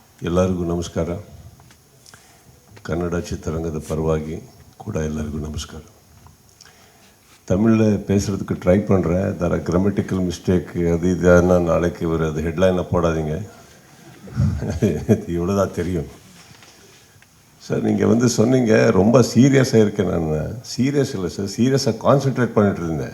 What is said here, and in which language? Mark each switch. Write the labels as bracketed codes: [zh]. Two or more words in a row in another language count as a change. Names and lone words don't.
[kn] ಎಲ್ಲರಿಗೂ ನಮಸ್ಕಾರ. ಕನ್ನಡ ಚಿತ್ರರಂಗದ ಪರವಾಗಿ ಕೂಡ ಎಲ್ಲರಿಗೂ ನಮಸ್ಕಾರ. [ta] தமிழில் பேசுகிறதுக்கு ட்ரை பண்ணுறேன். தர [en] grammatical mistake [ta] அது இதுனா நாளைக்கு ஒரு அது ஹெட்லைனை போடாதீங்க. இவ்வளோ தான் தெரியும் சார். நீங்கள் வந்து சொன்னீங்க ரொம்ப சீரியஸாக இருக்கேன். நான் சீரியஸ் இல்லை சார், சீரியஸாக கான்சென்ட்ரேட் பண்ணிட்டு இருந்தேன்.